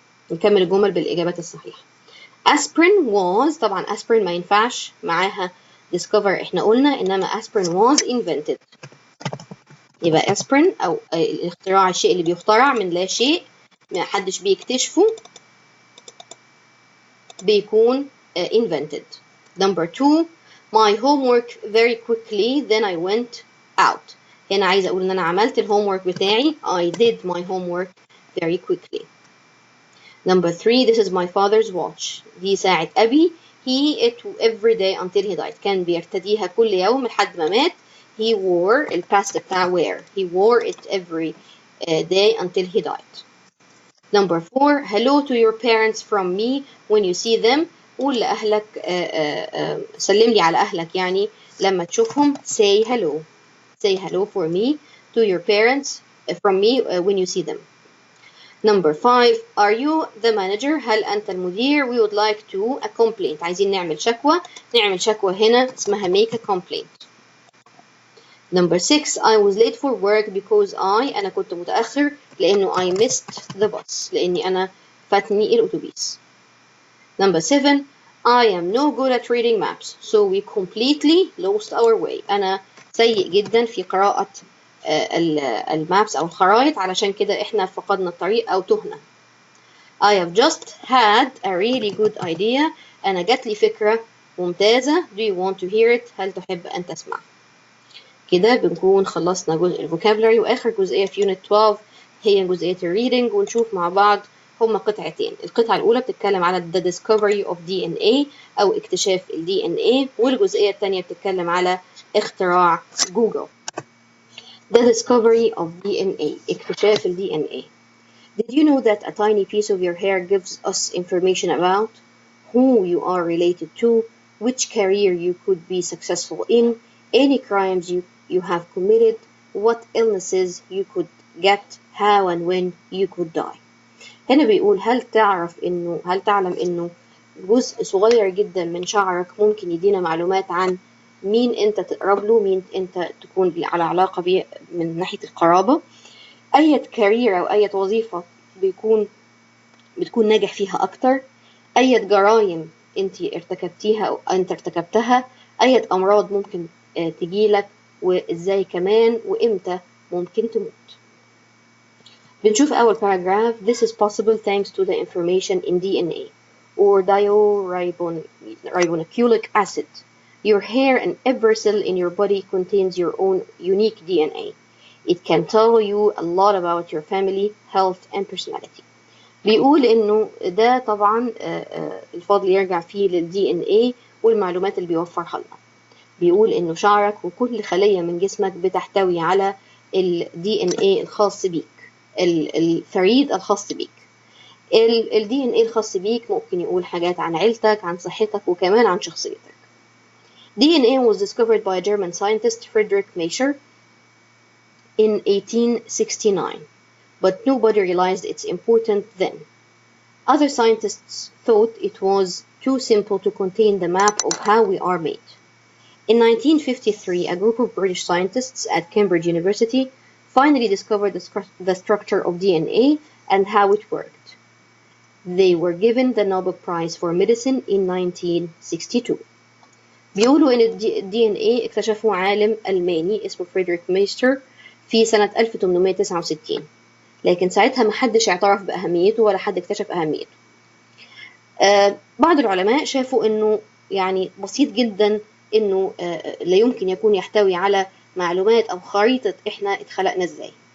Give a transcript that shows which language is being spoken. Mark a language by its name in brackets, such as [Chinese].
[Arabic] نكمل الجمل بالإجابات الصحيحة. aspirin was، طبعا aspirin ما ينفعش معاها discover احنا قلنا، إنما [English] aspirin was invented. [Arabic] يبقى aspirin أو الاختراع الشيء اللي بيخترع من لا شيء ما حدش بيكتشفه بيكون invented. [English] Number 2 my homework very quickly then I went out. [Arabic] هنا عايزة أقول إن أنا عملت الhomework بتاعي. [English] I did my homework very quickly. Number 3 this is my father's watch. [Arabic] دي ساعة أبي. [English] He it every day until he died. [Arabic] كان بيرتديها كل يوم لحد ما مات. [English] He wore [Arabic] الباست بتاع [English] wear. He wore it every day until he died. Number 4 hello to your parents from me when you see them. [Arabic] قول لأهلك سلم لي على أهلك يعني لما تشوفهم. [English] say hello. say hello for me to your parents from me when you see them. Number 5 are you the manager؟ [Arabic] هل أنت المدير؟ [English] we would like to a complaint. [Arabic] عايزين نعمل شكوى. نعمل شكوى هنا اسمها [English] make a complaint. Number 6 I was late for work because [Arabic] أنا كنت متأخر لأنه [English] I missed the bus [Arabic] لأني أنا فاتني الأتوبيس. [English] Number 7 I am no good at reading maps so we completely lost our way. [Arabic] أنا سيء جدا في قراءة المابس أو الخرائط علشان كده إحنا فقدنا الطريق أو تهنا. [English] I have just had a really good idea. [Arabic] أنا جات لي فكرة ممتازة. [English] Do you want to hear it؟ [Arabic] هل تحب أن تسمع؟ كده بنكون خلصنا جزء الفوكابولاري، وآخر جزئية في يونت 12 هي جزئية الريدنج، ونشوف مع بعض هما قطعتين. القطعة الأولى بتتكلم على [English] the discovery of DNA [Arabic] أو اكتشاف ال DNA، والجزئية الثانية بتتكلم على اختراع جوجل. [English] The discovery of DNA [Arabic] اكتشاف ال DNA. [English] Did you know that a tiny piece of your hair gives us information about who you are related to, which career you could be successful in, any crimes you have committed, what illnesses you could get, how and when you could die. [Arabic] هنا بيقول هل تعلم إنه جزء صغير جدا من شعرك ممكن يدينا معلومات عن مين أنت تقرب له، مين أنت تكون على علاقة بيه من ناحية القرابة. أي كارير أو أي وظيفة بتكون ناجح فيها أكتر، أي جرائم أنت ارتكبتيها أو أنت ارتكبتها، أي أمراض ممكن تجيلك، وإزاي كمان وإمتى ممكن تموت. بنشوف أول paragraph. [English] This is possible thanks to the information in DNA or dioribonucleic acid. Your hair and every cell in your body contains your own unique DNA. It can tell you a lot about your family, health and personality. [Arabic] بيقول إنه ده طبعا الفضل يرجع فيه للDNA والمعلومات اللي بيوفرها لنا. بيقول إنه شعرك وكل خلية من جسمك بتحتوي على الDNA الخاص بيك، الفريد الخاص بيك. الDNA الخاص بيك ممكن يقول حاجات عن عيلتك، عن صحتك، وكمان عن شخصيتك. [English] DNA was discovered by a German scientist Friedrich Miescher in 1869, but nobody realized its importance then. Other scientists thought it was too simple to contain the map of how we are made. In 1953, a group of British scientists at Cambridge University finally discovered the structure of DNA and how it worked. They were given the Nobel Prize for Medicine in 1962. [Arabic] بيقولوا إن DNA اكتشفه عالم ألماني اسمه فريدريك ميستر في سنة 1869، لكن ساعتها محدش اعترف بأهميته ولا حد اكتشف أهميته. بعض العلماء شافوا إنه يعني بسيط جدا، إنه لا يمكن يكون يحتوي على معلومات أو خريطة إحنا اتخلقنا إزاي.